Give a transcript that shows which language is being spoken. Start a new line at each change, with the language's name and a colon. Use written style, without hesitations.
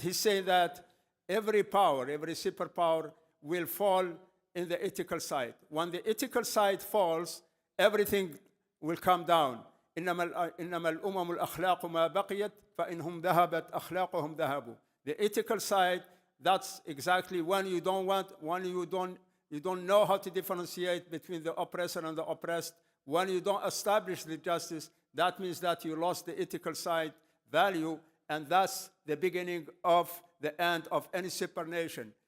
English: He said that every power, every superpower will fall in the ethical side. When the ethical side falls, everything will come down.
Arabic: إنما الأمم الأخلاق ما بقيت فإنهم ذهبت أخلاقهم ذهبوا.
English: The ethical side, that's exactly when you don't know how to differentiate between the oppressor and the oppressed. When you don't establish the justice, that means that you lost the ethical side value, and that's the beginning of the end of any super nation.